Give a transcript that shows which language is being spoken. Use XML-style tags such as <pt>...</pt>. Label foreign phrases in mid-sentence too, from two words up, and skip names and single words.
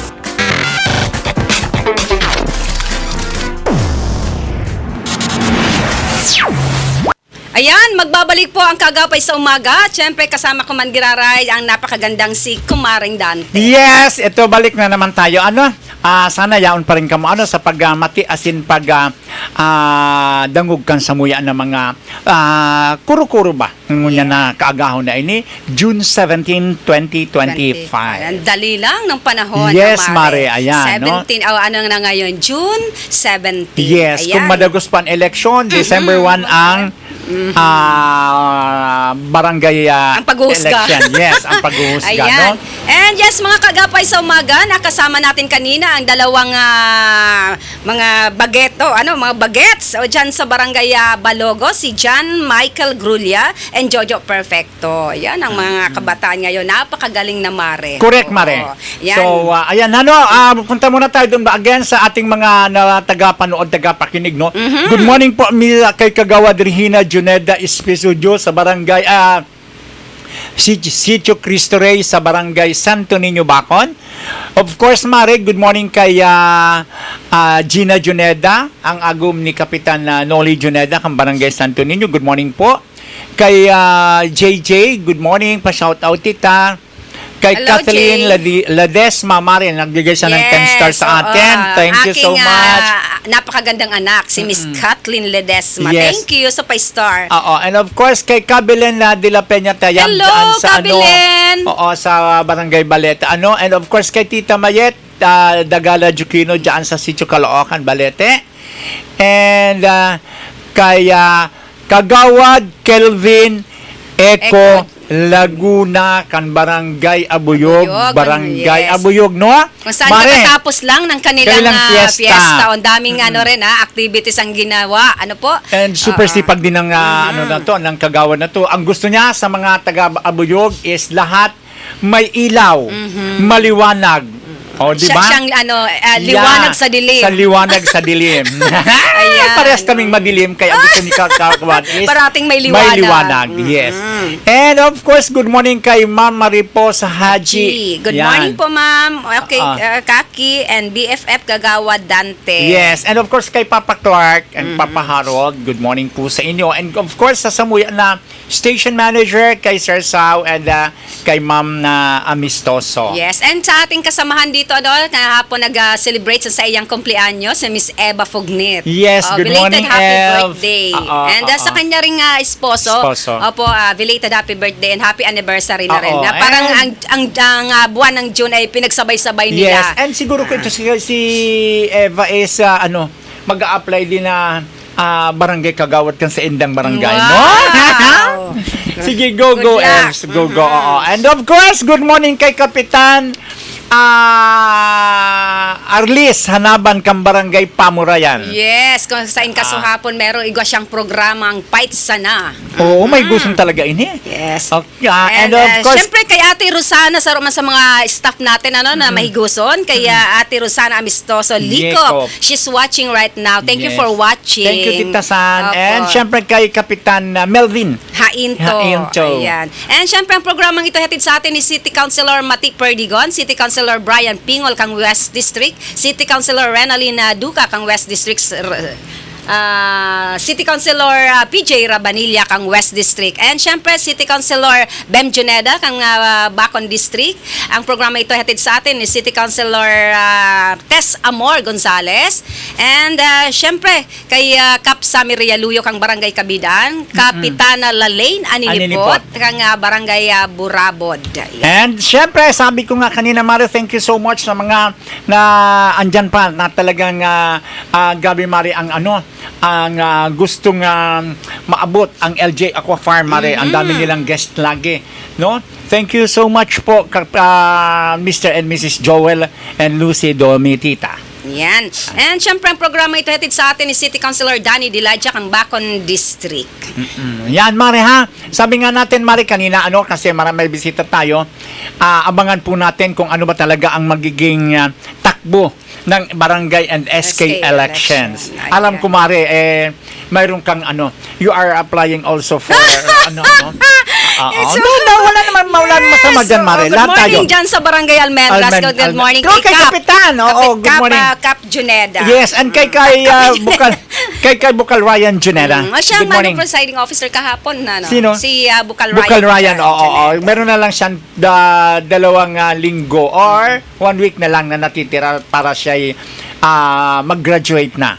<tl>Ayan, magbabalik po ang Kaagapay sa Umaga. Siyempre, kasama ko</tl> <bik>man giraray</bik> <tl>ang napakagandang si Kumaring Dante. Yes, ito balik na naman tayo.</tl> <bik>Sana yaon pa rin kamo sa pagmati asin dangog kan sa muya ng mga kuro-kuro ba ngunya na kaagahon na ini June 17, 2025.</bik> <tl>Ang dali lang ng panahon. Yes, Mare, ayan, 17, ano na ngayon? June 17. Yes, Ayan.</tl> <bik>kung madagos pa ang eleksyon, December 1 ang barangay</bik> <tl>Ang paghuhusga. election. Yes, ang paghuhusga, Ayan. no?</tl> <en>And yes,</en> <tl>mga Kaagapay sa Umaga, nakasama natin kanina ang dalawang mga bageto, mga bagets o dyan sa barangay Balogo, si John Michael Grulia and Jojo Perfecto. Yan ang mga kabataan ngayon. Napakagaling na Mare. Correct, Oo. Mare. Yan. So, ayan, punta muna tayo doon ba again sa ating mga tagapanood, tagapakinig, no?</tl> <en>Good morning</en> <tl>po, kay Kagawad Regina Juneda Espesudio sa barangay Sitio Cristo Rey sa barangay Santo Niño, Bacon.</tl> <en>Of course,</en> <bik>Mare,</bik> <en>good morning</en> <bik>kay Gina Juneda, ang agum ni Kapitan Noli Juneda kang barangay Santo Niño.</bik> <en>Good morning</en> <tl>po. Kay JJ,</tl> <en>good morning,</en> <tl>pa-shout out tita. Kay Hello, Kathleen Ladesma, Mare, nagbigay siya ng 10 stars sa atin.</tl> <en>Thank you so much.</en> <tl>Napakagandang anak, si Miss Kathleen Ledesma. Yes.</tl> <en>Thank you</en> <tl>sa pa-star. Oo,</tl> <en>and of course</en> <tl>kay Kabilen de la Peña Tayang Hello, dyan sa Kabilen! sa Barangay Balete.</tl> <en>And of course</en> <tl>kay Tita Mayet Dagala Jukino dyan sa Sitio Caloocan, Balete. And kay Kagawad Kelvin Eco Laguna kan Barangay Abuyog, Barangay yes. Abuyog, no? Kung saan Mare, nakatapos lang ng kanilang fiesta. fiesta. Ang daming activities ang ginawa. Ano po? And super sipag din ng ng Kagawad na to. Ang gusto niya sa mga taga-Abuyog is lahat may ilaw, maliwanag. O, di ba? Siyang liwanag sa dilim. Sa liwanag sa dilim. Ayan. Parehas kaming madilim kaya gusto ni Kagawad is Parating may liwanag. May liwanag, yes.</tl> <en>And of course, good morning</en> <tl>kay Ma'am Mariposa Haji. Good Yan. morning po, ma'am. Okay, Kaki and BFF Kagawad Dante. Yes,</tl> <en>and of course</en> <tl>kay Papa Clark and Papa Harold,</tl> <en>good morning</en> <tl>po sa inyo.</tl> <en>And of course</en> <tl>sa Samuya na</tl> <en>station manager</en> <tl>kay Sir Sao and kay Ma'am na Amistoso. Yes, and sa ating kasamahan dito, kahapon nag-celebrate sa iyang kumpleanyo, si Miss Eva Fognit.</tl> <en>Yes, good belated morning, happy Ev. birthday.</en> <tl>And sa kanya ring esposo, opo,</tl> <en>belated happy birthday and happy anniversary</en> <tl>na rin. Na parang ang buwan ng June ay pinagsabay-sabay nila. Yes, and siguro ko ito si Eva is mag-a-apply din na barangay Kagawad kan sa Indang Barangay, no? Wow! Sige, go,</tl> <en>Good luck.</en> <tl>Evs. Go.</tl> <en>And of course, good morning</en> <tl>kay Kapitan Arlis Hanaban kang Barangay Pamurayan.</tl> <bik>Yes, kung sa inkasuhapon meron igwa siyang programang Fight Sana.</bik> <tl>Oo, may gustong talaga ini. Yes.</tl> <en>Okay, and of course, syempre kay Ate Rosana sa mga staff natin na mahiguson, kay Ate Rosana Amistoso Likop. She's watching right now. Thank you Yes. for watching. Thank you, Tita San.</en> <tl>Opo. And syempre kay Kapitan Melvin Hainto. Ayan. And syempre ang programang ito hatid sa atin ni City Councilor Mati Perdigon, City Councilor Brian Pingol kang West District, City Councilor Renalina Duca kang West District, City Councilor PJ Rabanilla kang West District, and syempre City Councilor Bem Juneda kang Bacon District. Ang programa ito hatid sa atin ni City Councilor Tess Amor Gonzales, and syempre kay Kap Sami Rialuyo kang Barangay Kabidan, Kapitana Lalaine Aninipot kang Barangay Burabod. And syempre, sabi ko nga kanina, Mare,</tl> <en>thank you so much</en> <tl>sa mga na andyan pa na talagang Gabi Mare ang gustong maabot ang LJ Aqua Farm, Mare. Ang dami nilang guest lagi, no?</tl> <en>Thank you so much po, Mr. and Mrs. Joel and Lucy Domitita.</en> <tl>Yan. And syempre ang programa ito hatid sa atin ni City Councilor Danny Diladjak ang Bacon District. Yan, Mare, ha? Sabi nga natin, Mare, kanina, kasi may bisita tayo, abangan po natin kung ano ba talaga ang magiging takbo ng barangay and SK elections. election. Alam ko, Mare, mayroon kang</tl> <en>you are applying also for</en> <tl>wala naman masama dyan, Mare.</tl> <en>Good</en> <tl>Lahat tayo. morning dyan sa Barangay Almendras.</tl> <en>Good morning</en> <tl>Kay kay Cap. Kapitan, good morning. Cap Juneda. Yes, and kay Bukal Ryan Juneda. Siya</tl> <en>Good</en> <tl>ang</tl> <en>morning.</en> <tl>presiding officer kahapon na. Sino? Si Bukal Ryan. Bukal Ryan, oo. Juneda. Meron na lang siyang 2 linggo or 1 week na lang na natitira para siya mag-graduate na.</tl>